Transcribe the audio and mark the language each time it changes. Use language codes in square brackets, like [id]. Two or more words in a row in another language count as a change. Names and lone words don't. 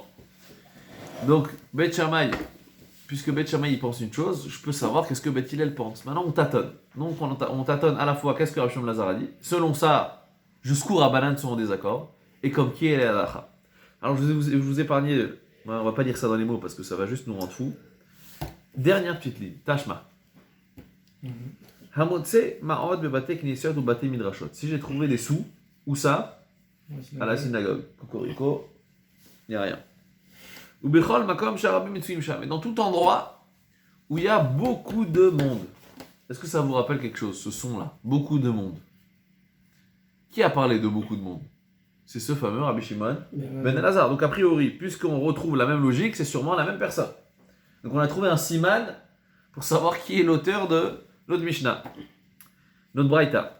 [fr] Donc, Beth Shammai, puisque Beth Shammai il pense une chose, je peux savoir qu'est-ce que Beth Hillel pense. Maintenant, on tâtonne. Donc, on tâtonne à la fois qu'est-ce que Rabbi Shimon Lazar a dit. Selon ça, jusqu'où Rabbanan sont en désaccord. Et comme qui est la halacha. Alors, je vous ai épargné, on va pas dire ça dans les mots parce que ça va juste nous rendre fous. Dernière petite ligne, [he] Tashma. Hamotse ma'od bebate knesiot ou bate midrashot. [fr] Si j'ai trouvé des sous, où ça? À la synagogue. Cocorico, il n'y a rien. [he] Ou bechol makom sharabim mitsuim sham. [fr] Et dans tout endroit où il y a beaucoup de monde. Est-ce que ça vous rappelle quelque chose, ce son-là? Beaucoup de monde. Qui a parlé de beaucoup de monde? C'est ce fameux Rabbi Shimon Ben Elazar. Donc a priori, puisqu'on retrouve la même logique, c'est sûrement la même personne. Donc on a trouvé un siman pour savoir qui est l'auteur de notre Mishnah, notre Braïta.